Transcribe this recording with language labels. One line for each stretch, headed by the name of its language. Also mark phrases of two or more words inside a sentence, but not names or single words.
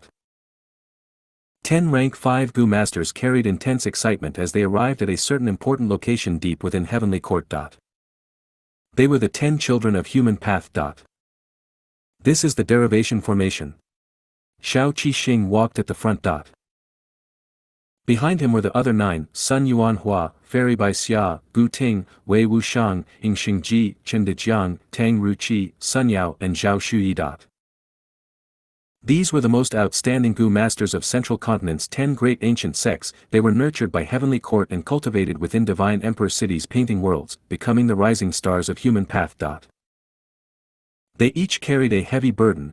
English: 10 rank 5 Gu Masters carried intense excitement as they arrived at a certain important location deep within Heavenly Court. They were the 10 children of Human Path. This is the Derivation Formation. Xiao Qixing walked at the front. Behind him were the other 9, Sun Yuanhua, Fairy Bai Xia, Gu Ting, Wei Wushang, Ying Xingji, Chen Dejiang, Tang Ruqi, Sun Yao and Zhao Shuyi. These were the most outstanding Gu masters of Central Continent's 10 great ancient sects. They were nurtured by heavenly court and cultivated within divine emperor cities painting worlds, becoming the rising stars of human path. They each carried a heavy burden.